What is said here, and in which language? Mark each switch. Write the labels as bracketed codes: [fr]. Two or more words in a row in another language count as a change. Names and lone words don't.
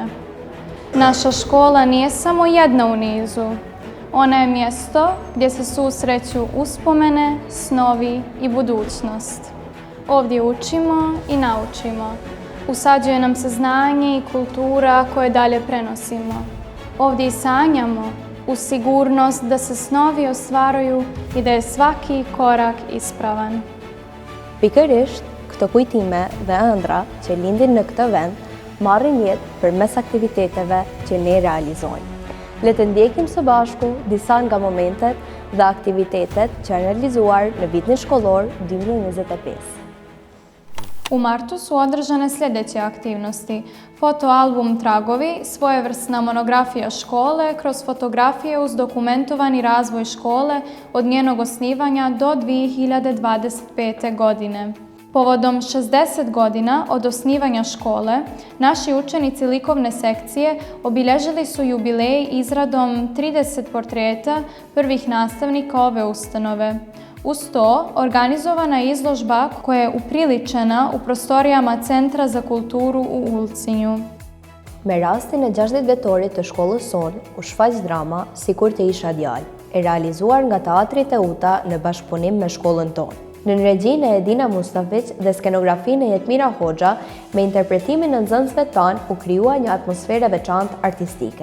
[sr] Naša škola nije samo jedna u nizu, ona je mjesto gdje se susreću uspomene, snovi i budućnost. Ovdje učimo i naučimo. Usađuje nam se znanje i kultura koje dalje prenosimo. Ovdje i sanjamo uz sigurnost da se snovi ostvaruju i da je svaki korak ispravan. [sq] Pikërisht, këto kujtime dhe ëndra që lindin në këtë vend marrin jetë përmes aktiviteteve që ne realizojmë. Le të ndjekim së bashku disa nga momentet dhe aktivitetet që janë realizuar në vitin školor 2025. [sr] U martu su održane sljedeće aktivnosti. Fotoalbum Tragovi, svojevrsna monografija škole kroz fotografije uz dokumentovani razvoj škole od njenog osnivanja do 2025. godine. Povodom 60 godina od osnivanja škole, naši učenici likovne sekcije obilježili su jubilej izradom 30 portreta prvih nastavnika ove ustanove. Uz to, organizovana je izložba koja je upriličena u prostorijama Centra za kulturu u Ulcinju. [sq] Me rastin e 60 vjetorit të shkollës sonë, u shfaq drama sikur të isha djalë, e realizuar nga teatri Teuta në bashkëpunim me shkollën tonë. Në regjinë e Edina Mustafiq dhe skenografinë e Jetmira Hoxha, me interpretimin e nxënësve tanë u krijua një atmosferë veçantë artistike.